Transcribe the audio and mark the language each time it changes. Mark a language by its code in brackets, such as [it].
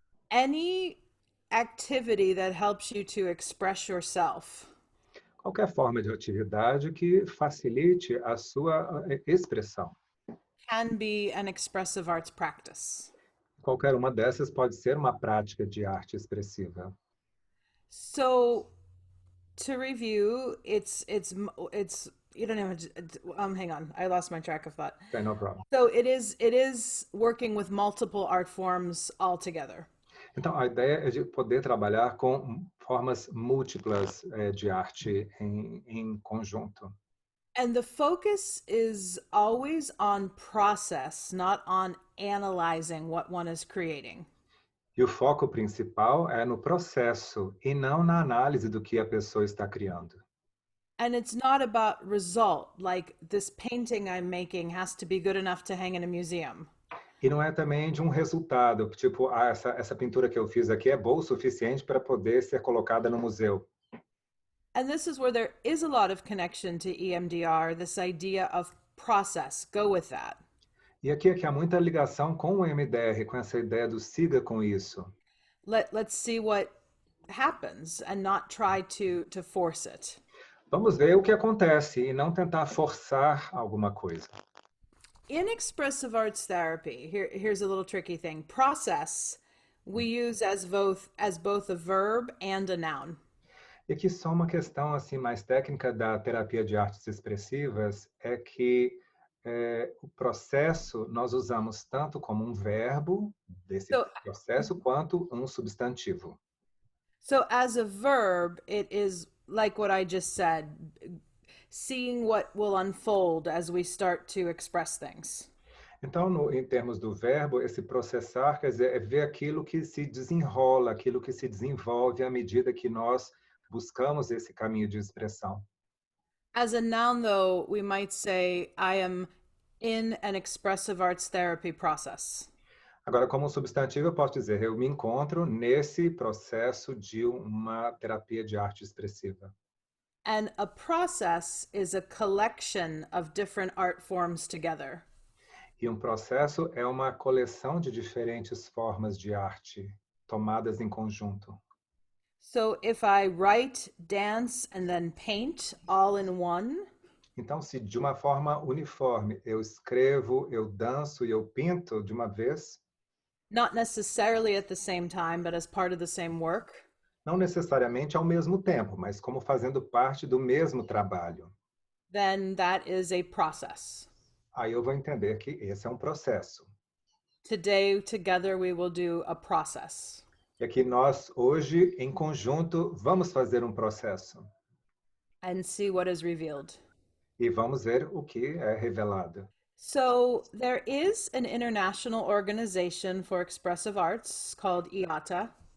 [en] any activity that helps you to express yourself. [pt] qualquer forma de atividade que facilite a sua expressão. [en] Can be an expressive arts practice. [pt] Qualquer uma dessas pode ser uma prática de arte expressiva. [en] So, to review, it's you don't even hang on, I lost my track of thought. Okay, no problem. So it is working with multiple art forms all together. [pt] Então, a ideia é de poder trabalhar com formas múltiplas de arte em conjunto. [en] And the focus is always on process, not on analyzing what one is creating. [pt] E o foco principal é no processo e não na análise do que a pessoa está criando. [en] And it's not about result, like this painting I'm making has to be good enough to hang in a museum. [pt] E não é também de um resultado, tipo, essa pintura que eu fiz aqui é boa o suficiente para poder ser colocada no museu. [en] And this is where there is a lot of connection to EMDR, this idea of process, go with that. [pt] E aqui é que há muita ligação com o MDR, com essa ideia do siga com isso. [en] Let's see what happens and not try to force it. [pt] Vamos ver o que acontece e não tentar forçar alguma coisa. [en] In expressive arts therapy, here's a little tricky thing. Process we use as both a verb and a noun. [pt] E aqui só uma questão assim mais técnica da terapia de artes expressivas é que o processo nós usamos tanto como um verbo desse [en] So, [pt] processo quanto um substantivo. [en] so as a verb, it is like what I just said, seeing what will unfold as we start to express things. [pt] Então, em termos do verbo, esse processar, quer dizer, é ver aquilo que se desenrola, aquilo que se desenvolve à medida que nós buscamos esse caminho de expressão. [en] As a noun, though, we might say, I am in an expressive arts therapy process. [pt] Agora, como substantivo, eu posso dizer, eu me encontro nesse processo de uma terapia de arte expressiva. [en] And a process is a collection of different art forms together. [pt] E um processo é uma coleção de diferentes formas de arte tomadas em conjunto. [en] So if I write, dance, and then paint all in one, [pt] Então, se de uma forma uniforme eu escrevo, eu danço e eu pinto de uma vez, [en] not necessarily at the same time, but as part of the same work, [pt] não necessariamente ao mesmo tempo, mas como fazendo parte do mesmo trabalho, [en] then that is a process. [pt] aí eu vou entender que esse é um processo. [en] Today, together, we will do a process. [pt] E aqui nós, hoje, em conjunto, vamos fazer um processo. [en] And see what is revealed. [pt] E vamos ver o que é revelado. [en] So, there is an international organization for expressive arts called IATA.